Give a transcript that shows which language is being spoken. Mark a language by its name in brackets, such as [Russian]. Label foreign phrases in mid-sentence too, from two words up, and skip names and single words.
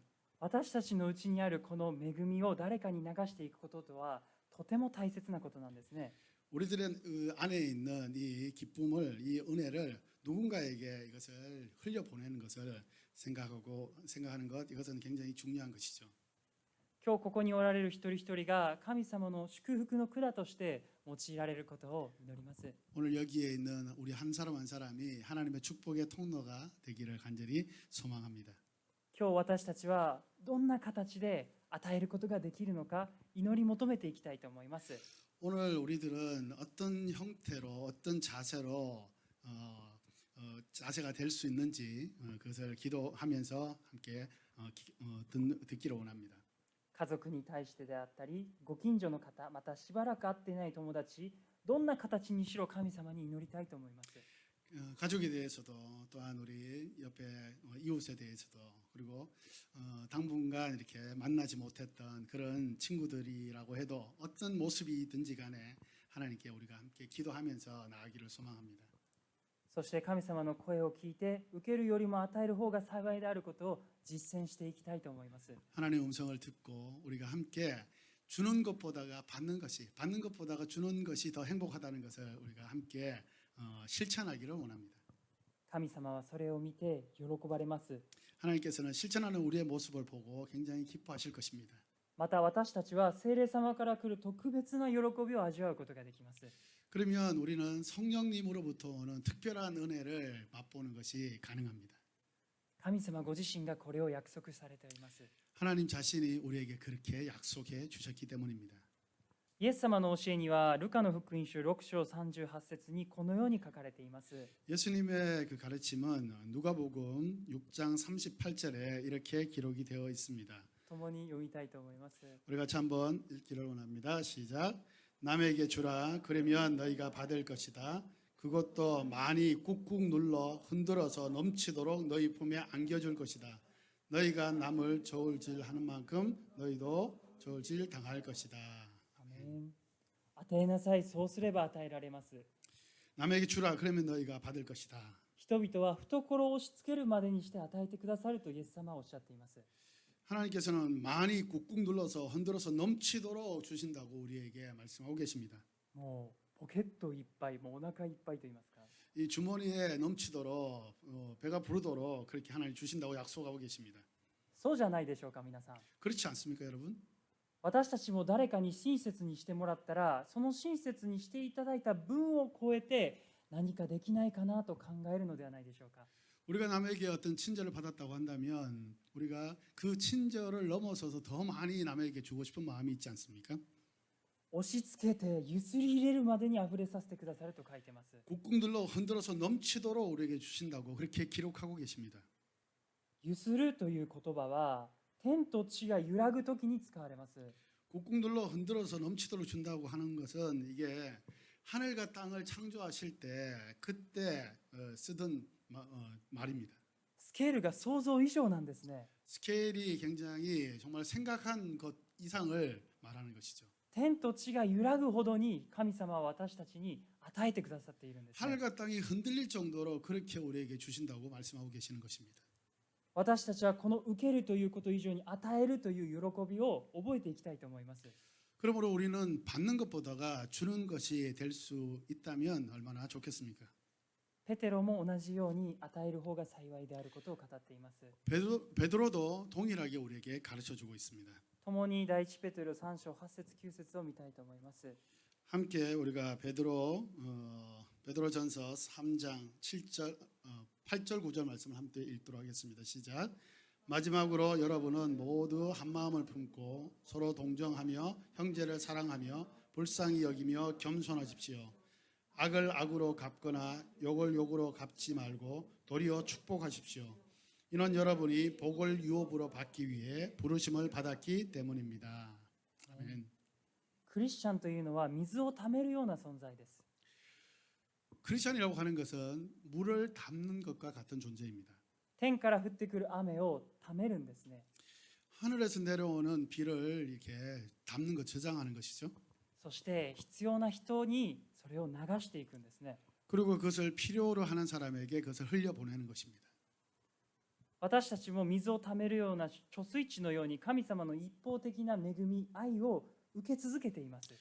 [Japanese] 私たちのうちにあるこの恵みを誰かに流していくこととはとても大切なことなんですね。 [Korean] 우리들의 안에 있는 이 기쁨을, 이 은혜를 누군가에게 이것을 흘려보내는 것을 생각하는 것, 이것은 굉장히 중요한 것이죠. [Japanese] 今日ここにおられる一人一人が神様の祝福の管として用いられることを祈ります。 [Korean] 오늘 여기에 있는 우리 한 사람 한 사람이 하나님의 축복의 통로가 되기를 간절히 소망합니다. [Japanese] 今日私たちはどんな形で与えることができるのか祈り求めていきたいと思います。 [Korean] 오늘 우리들은 어떤 형태로 어떤 자세로 자세가 될 수 있는지 그것을 기도하면서 함께 듣기를 원합니다. [Japanese] 家族に対してであったりご近所の方またしばらく会っていない友達どんな形にしろ神様に祈りたいと思います。 [Korean] 가족에 대해서도 또한 우리 옆에 이웃에 대해서도 그리고 당분간 이렇게 만나지 못했던 그런 친구들이라고 해도 어떤 모습이든지 간에 하나님께 우리가 함께 기도하면서 나아가기를 소망합니다. [Japanese] そして神様の声を聞いて受けるよりも与える方が幸いであることを実践していきたいと思います。 [Korean] 하나님의 음성을 듣고 우리가 함께 주는 것보다가 받는 것보다가 주는 것이 더 행복하다는 것을 우리가 함께 실천하기를 원합니다. [Japanese] 神様はそれを見て喜ばれます。 [Korean] 하나님께서는 실천하는 우리의 모습을 보고 굉장히 기뻐하실 것입니다. [Japanese] また私たちは聖霊様から来る特別な喜びを味わうことができます。 [Korean] 그러면 우리는 성령님으로부터 오는 특별한 은혜를 맛보는 것이 가능합니다. [Japanese] 神様ご自身がこれを約束されております。 [Korean] 하나님 자신이 우리에게 그렇게 약속해 주셨기 때문입니다. [Japanese] イエス様の教えにはルカの福音書6章38節にこのように書かれています。 [Korean] 예수님의 그 가르침은 누가복음 6장 38절에 이렇게 기록이 되어 있습니다. [Japanese] 共に読みたいと思います。 [Korean] 우리 같이 한번 읽기를 원합니다. 시작. 남에게 주라. 그러면 너희가 받을 것이다. 그것도 많이 꾹꾹 눌러 흔들어서 넘치도록 너희 품에 안겨줄 것이다. 너희가 남을 저울질 하는 만큼 너희도 저울질 당할 것이다. [Japanese] アメン。与えなさい、そうすれば与えられます。 [Korean] 남에게 주라. 그러면 너희가 받을 것이다. [Japanese] 人々は懐を押し付けるまでにして与えてくださるとイエス様はおっしゃっています。 [Korean] 하나님께서는 많이 꾹꾹 눌러서 흔들어서 넘치도록 주신다고 우리에게 말씀하고 계십니다. [Japanese] もうポケットいっぱい、もうお腹いっぱいと言いますか。 [Korean] 이 주머니에 넘치도록 배가 부르도록 그렇게 하나님 주신다고 약속하고 계십니다. [Japanese] そうじゃないでしょうか、皆さん。 [Korean] 그렇지 않습니까, 여러분? [Japanese] 私たちも誰かに親切にしてもらったら、その親切にしていただいた分を超えて何かできないかなと考えるのではないでしょうか。 [Korean] 우리가 남에게 어떤 친절을 받았다고 한다면 우리가 그 친절을 넘어서서 더 많이 남에게 주고 싶은 마음이 있지 않습니까? [Japanese] 押し付けてゆすり入れるまでにあふれさせてくださると書いてます。 [Korean] 꾹꾹 눌러 흔들어서 넘치도록 우리에게 주신다고 그렇게 기록하고 계십니다. [Japanese] ゆするという言葉は天と地が揺らぐときに使われます。 [Korean] 꾹꾹 눌러 흔들어서 넘치도록 준다고 하는 것은 이게 하늘과 땅을 창조하실 때 그때 쓰던 말입니다. [Japanese] スケールが想像以上なんですね。 [Korean] 스케일이 굉장히 정말 생각한 것 이상을 말하는 것이죠. [Japanese] 天と地が揺らぐほどに神様は私たちに与えてくださっているんですね。 [Korean] 하늘과 땅이 흔들릴 정도로 그렇게 우리에게 주신다고 말씀하고 계시는 것입니다. [Japanese] 私たちはこの受けるということ以上に与えるという喜びを覚えていきたいと思います。 [Korean] 그러므로 우리는 받는 것보다가 주는 것이 될 수 있다면 얼마나 좋겠습니까? [Japanese] ペテロも同じように与える方が幸いであることを語っています。 [Korean] 베드로도 동일하게 우리에게 가르쳐주고 있습니다. [Japanese] 共に第一ペテロ3章8節9節を見たいと思います。 [Korean] 함께 우리가 베드로전서 3장 7절 8절 9절 말씀을 함께 읽도록 하겠습니다. 시작. 마지막으로 여러분은 모두 한 마음을 품고 서로 동정하며 형제를 사랑하며 불쌍히 여기며 겸손하십시오. 악을 악으로 갚거나 욕을 욕으로 갚지 말고 도리어 축복하십시오. 이는 여러분이 복을 유업으로 받기 위해 부르심을 받았기 때문입니다. 아멘. [Japanese] クリスチャンというのは水をためるような存在です。 [Korean] 크리스천이라고 하는 것은 물을 담는 것과 같은 존재입니다. [Japanese] 天から降ってくる雨をためるんですね。 [Korean] 하늘에서 내려오는 비를 이렇게 담는 것, 저장하는 것이죠. [Japanese] そして必要な人にそれを流していくんですね。 [Korean] 그리고 그것을 필요로 하는 사람에게 그것을 흘려보내는 것입니다. [Japanese] 私たちも水をためるような貯水池のように神様の一方的な恵み、愛を受け続けています。